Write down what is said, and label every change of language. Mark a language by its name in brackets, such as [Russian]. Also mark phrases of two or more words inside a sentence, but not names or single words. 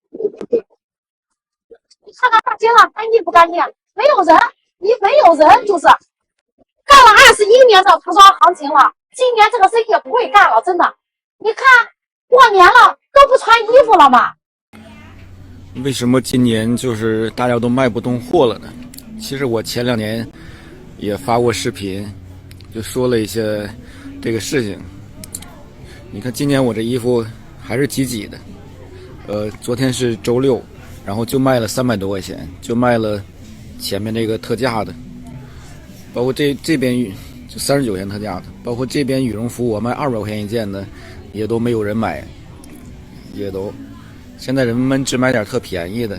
[Chinese] 你看看大街上乾淨不乾淨？沒有人，你沒有人就是。幹了21年的服裝行情了，今年這個生意也不會幹了，真的。你看過年了都不穿衣服了嗎？為什麼今年就是大家都賣不動貨了呢？其實我前2年也發過視頻，就說了一些這個事情。你看今年我這衣服還是擠擠的，昨天是周6，然後就賣了300多塊錢，就賣了前面那個特價的，包括這邊就39塊錢特價的，包括這邊羽絨服我賣200塊錢一件的，也都沒有人買，也都現在人們只買點特便宜的。